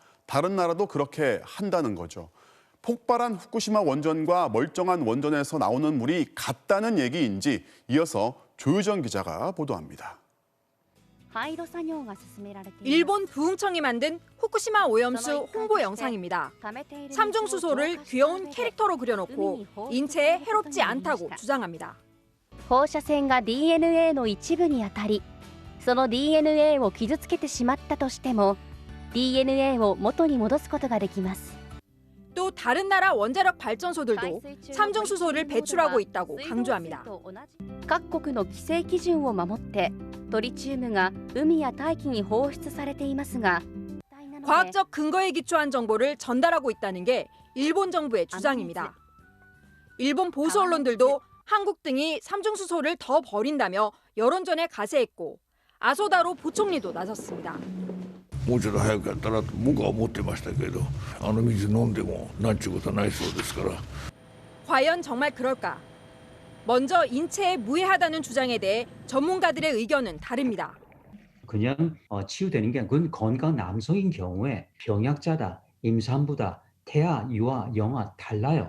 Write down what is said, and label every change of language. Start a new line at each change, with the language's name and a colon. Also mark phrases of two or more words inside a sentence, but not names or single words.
Korean: 다른 나라도 그렇게 한다는 거죠. 폭발한 후쿠시마 원전과 멀쩡한 원전에서 나오는 물이 같다는 얘기인지 이어서 조유정 기자가 보도합니다. 일본 부흥청이 만든 후쿠시마 오염수 홍보 영상입니다. 삼중수소를 귀여운 캐릭터로 그려놓고 인체에 해롭지 않다고 주장합니다.
Japanese: 放射線が DNA の一部に当たり、その DNA を傷つけてしまったとしても DNA を元に戻すことができます。
Korean: 또 다른 나라 원자력 발전소들도 삼중수소를 배출하고 있다고 강조합니다.
Japanese: 各国の規制基準を守ってトリチウムが海や大気に放出されていますが
Korean: 과학적 근거에 기초한 정보를 전달하고 있다는 게 일본 정부의 주장입니다. 일본 보수 언론들도 한국 등이 삼중수소를 더 버린다며 여론전에 가세했고 아소다로 부총리도 나섰습니다.
Japanese: もうちょっと早くやったらと僕は思ってましたけど、あの水飲んでもなんちゅうことはないそうですから。
Korean: 과연 정말 그럴까? 먼저 인체에 무해하다는 주장에 대해 전문가들의 의견은 다릅니다. 그냥 치유되는 게 그건 건강한 남성인 경우에 병약자다, 임산부다, 태아, 유아, 영아 달라요.